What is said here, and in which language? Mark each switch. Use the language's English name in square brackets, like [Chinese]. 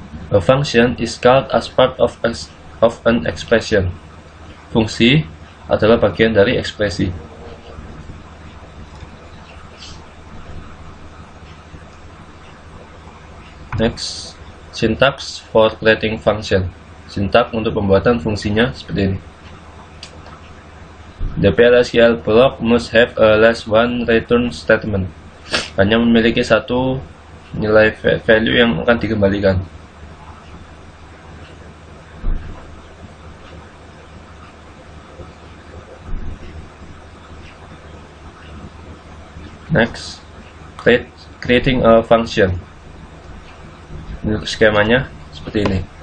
[English] A function is called as part of an expression. [Indonesian] Fungsi adalah bagian dari ekspresi. [English] Next, syntax for creating function. [Indonesian] Sintak untuk pembuatan fungsinya seperti ini. [English] The PLSQL block must have a less one return statement. [Indonesian] Hanya memiliki satu nilai value yang akan dikembalikan. [English] Next, creating a function. [Indonesian] Ini skemanya seperti ini.